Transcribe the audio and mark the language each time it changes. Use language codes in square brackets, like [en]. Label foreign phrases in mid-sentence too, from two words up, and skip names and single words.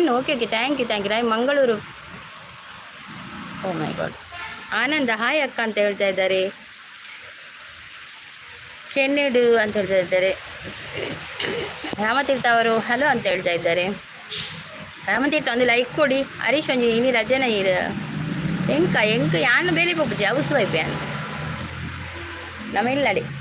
[en] Okay thank you Roy Mangaluru. Oh my God. [kn] ಆನಂದ ಹಾಯ್ ಅಕ್ಕ ಅಂತ ಹೇಳ್ತಾ ಇದ್ದಾರೆ. ಕೆನ್ನೆಡು ಅಂತ ಹೇಳ್ತಾ ಇದ್ದಾರೆ. ರಾಮತೀರ್ಥ ಅವರು ಹಲೋ ಅಂತ ಹೇಳ್ತಾ ಇದ್ದಾರೆ. ರಾಮತೀರ್ಥ ಒಂದು ಲೈಕ್ ಕೊಡಿ. [tcy] ಹರೀಶ್ ಒಂಜಿ ಇನಿ ರಜೆನ ಎಂಕ ಯಾನು ಬೇಲೆ ಪೊಪ್ಪುಜಿ [en] house wife [tcy] ಯಾನು ನಮ್ಮಿಲ್ಲಡಿ.